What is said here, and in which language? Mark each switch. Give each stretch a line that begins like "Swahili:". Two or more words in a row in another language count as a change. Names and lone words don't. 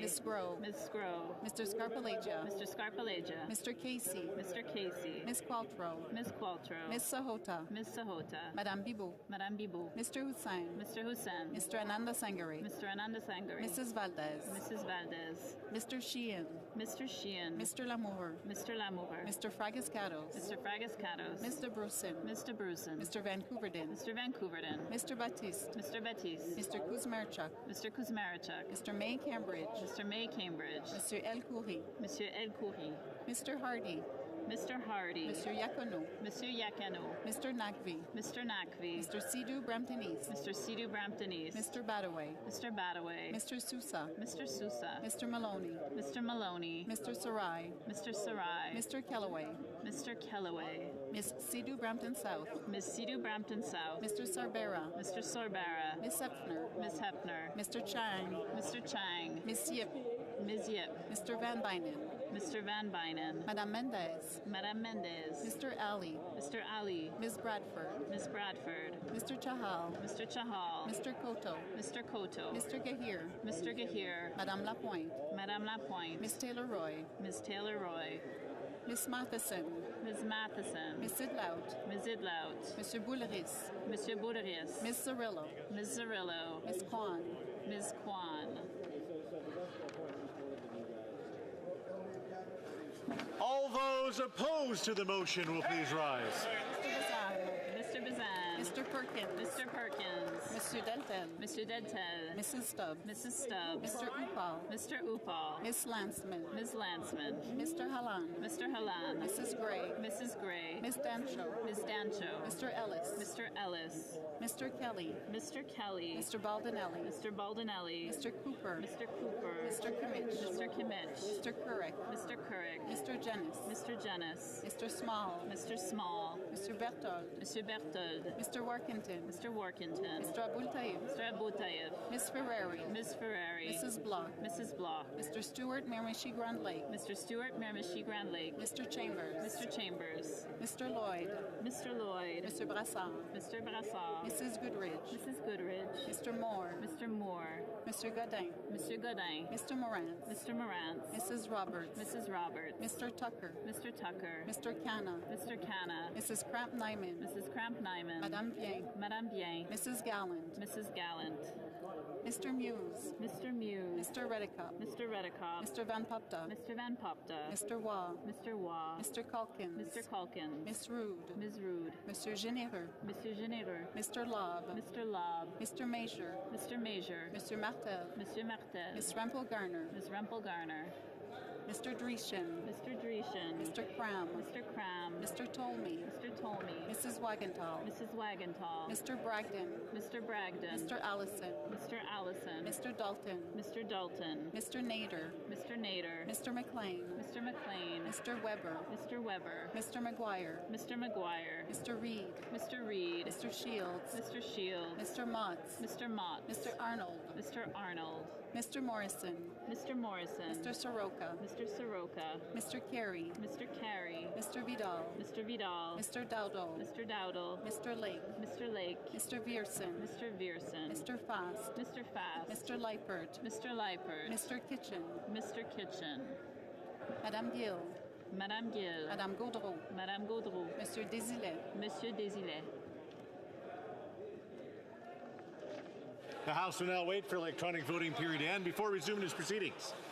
English: Ms. Grove. Ms. Grove. Mr. Scarpalegia. Mr. Scarpalegia. Mr. Casey. Mr. Casey. Ms. Qualtrough. Ms. Qualtrough. Ms. Sahota. Ms. Sahota. Madame Bibou. Madame Bibou. Mr. Hussain. Mr. Hussain. Mr. Ananda Sangari. Mr. Ananda Sangari. Mrs. Valdez. Mrs. Valdez. Mr. Sheehan. Mr. Sheehan. Mr. Lamour. Mr. Lamour. Mr. Fragascatos. Mr. Fragascatos. Mr. Brusin. Mr. Brusin. Mr. Vancouverden. Mr. Vancouverden. Mr. Baptiste. Mr. Baptiste. Mr. Kuzmarchuk. Mr. Kuzmarchuk. Mr. May Cambridge. Mr. May Cambridge. Mr. El Khoury. Monsieur El Khoury. Mr. Hardy. Mr. Hardy. Mr. Yacono. Monsieur Yakano. Mr. Nakvi. Mr. Nakvi. Mr. Sidhu Brampton East. Mr. Sidhu Brampton East. Mr. Badaway. Mr. Badaway. Mr. Sousa. Mr. Sousa. Mr. Maloney. Mr. Maloney. Mr. Sarai. Mr. Sarai. Mr. Kellaway. Mr. Kellaway. Miss Sidhu Brampton South. Miss Sidhu Brampton South. Mr. Sarbera. Mr. Sorbara. Miss Hepner. Miss Hepner. Mr. Chang. Mr. Chang. Miss Yip. Ms. Yip. Mr. Van Bynen. Mr. Van Bynen. Madame Mendez. Madame Mendez. Mr. Ali. Mr. Ali. Ms. Bradford. Ms. Bradford. Mr. Chahal. Mr. Chahal. Mr. Koto. Mr. Koto. Mr. Gahir. Mr. Gahir. Madame Lapointe. Madame Lapointe. Miss Taylor Roy. Ms. Taylor Roy. Miss Matheson. Ms. Matheson. Miss Idlout. Ms. Idlout. Monsieur Bouleris. Monsieur Bouleris. Miss Cirillo. Ms. Cirillo. Miss Kwan. Ms. Kwan. All those opposed to the motion will please rise. Mr. Bazan. Mr. Perkins. Mr. Perkins. Monsieur Deltel. Mr. Dentel. Mrs. Stubbs. Mrs. Stubbs. Mr. Upal. Mr. Upal. Miss Lanceman. Ms. Lanceman. Mr. Halan. Mr. Halan. Mrs. Gray. Mrs. Gray. Miss Dancho. Ms. Dancho. Mr. Ellis. Mr. Ellis. Mr. Kelly. Mr. Kelly. Mr. Baldinelli. Mr. Baldinelli. Mr. Cooper. Mr. Cooper. Mr. Kimmich. Mr. Kimmich. Mr. Couric. Mr. Couric. Mr. Jennis. Mr. Jennis. Mr. Small. Mr. Small. Mr. Berthold. Mr. Berthold. Mr. Workington. Mr. Workington. Mr. Abul Taib. Mr. Abu Tayyib. Miss Ferrari. Miss Ferrari. Mrs. Block. Mrs. Block. Mr. Stewart Miramichi Grand Lake. Mr. Stewart Miramichi Grand Lake. Mr. Chambers. Mr. Chambers. Mr. Lloyd. Mr. Lloyd. Mr. Brassard. Mr. Brassard. Mrs. Goodridge. Mrs. Goodridge. Mr. Moore. Mr. Moore. Mr. Godin. Mr. Godin. Mr. Morant. Mr. Morant. Mrs. Roberts. Mrs. Roberts. Mr. Tucker. Mr. Tucker. Mr. Canna. Mr. Canna. Mrs. Cramp Nyman. Mrs. Cramp Nyman. Madame Bien, Madame Bien, Mrs. Gallant, Mrs. Gallant, Mr. Muse, Mr. Muse, Mr. Redicott, Mr. Redicott, Mr. Van Popta, Mr. Van Popta, Mr. Waugh, Mr. Waugh, Mr. Calkins, Mr. Calkins, Miss Rude, Ms. Rude, Monsieur Généreux, Monsieur Généreux, Mr. Lobb, Mr. Lobb, Mr. Major, Mr. Major, Mr. Martel, Monsieur Martel, Miss Rempel Garner, Ms. Rempel Garner, Mr. Dreeshen, Mr. Dreeshen, Mr. Cram, Mr. Cram, Mr. Tolmie, Mr. Tolmie, Mrs. Wagenthal, Mrs. Wagenthal, Mr. Bragdon, Mr. Bragdon, Mr. Allison, Mr. Allison, Mr. Dalton, Mr. Dalton, Mr. Nader, Mr. Nader, Mr. McLean, Mr. McLean, Mr. Weber, Mr. Weber, Mr. McGuire, Mr. McGuire, Mr. Reed, Mr. Reed, Mr. Shields, Mr. Shields, Mr. Motts, Mr. Mott, Mr. Arnold, Mr. Arnold, Mr. Morrison, Mr. Morrison, Mr. Soroka, Mr. Soroka, Mr. Carey, Mr. Carey, Mr. Vidal, Mr. Vidal, Mr. Dowdall, Mr. Dowdle, Mr. Lake, Mr. Lake, Mr. Vierson, Mr. Vierson, Mr. Fast, Mr. Fast, Mr. Leipert, Mr. Leipert, Mr. Kitchen, Mr. Kitchen, Madame Gill, Madame Gill, Madame Gaudreau, Madame Gaudreau, Monsieur Désilet. Monsieur Désilet. The House will now wait for electronic voting period to end before resuming its proceedings.